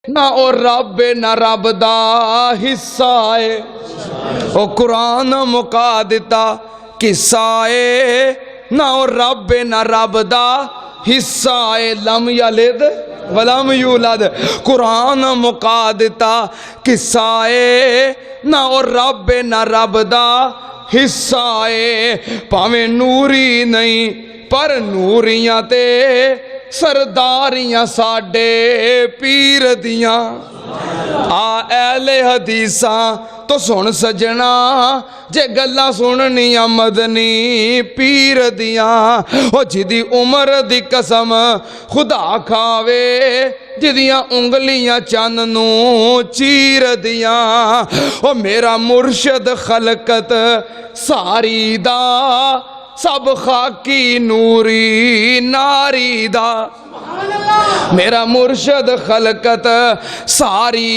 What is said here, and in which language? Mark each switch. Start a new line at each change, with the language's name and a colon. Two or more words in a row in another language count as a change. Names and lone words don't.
Punjabi: نہ او رب نہ رب دا حصہ ہے، او قرآن مکا دیتا قصہ ہے، نہ او رب نہ رب دا حصہ ہے،
Arabic: لم یلد ولم یولد،
Punjabi: قرآن مکا دیتا قصہ ہے، نہ او رب نہ رب دا حصہ ہے، پاویں نوری نہیں پر نوریاں تے سرداریاں ساڈے پیر دیاں، آ اہل حدیثاں تو سن سجنا جے گلاں سننیاں مدنی پیر دیاں، او جدی عمر دی قسم خدا کھاوے جدیاں انگلیاں چن نو چیر دیاں، او میرا مرشد خلقت ساری دا سب خاکی نوری ناری دا، میرا مرشد خلقت ساری